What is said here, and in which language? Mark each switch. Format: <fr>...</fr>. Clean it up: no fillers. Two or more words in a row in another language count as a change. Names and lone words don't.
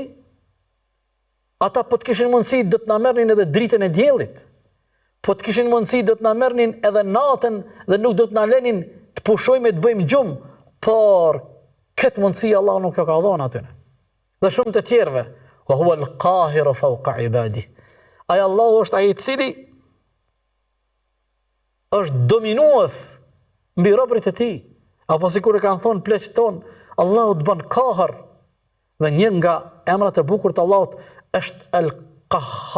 <sq>Ata po të kishin mundësi do të na merrnin edhe dritën e diellit. Po të kishin mundësi do të na merrnin edhe natën dhe nuk do të na lenin të pushojmë e të bëjmë gjumë, por këtë mundësi Allah nuk ka dhënë atyre. Dhe shumë të tjerëve,</sq> <ar>وهو القاهر فوق عباده.</ar> <sq>Ai Allahu është ai i cili është dominues mbi robërit e tij. Apo sikur e kanë thonë pleqët tonë, Allahu të bën kahër. Dhe një nga emrat e bukur të Allahut është el-Qahhar.</sq>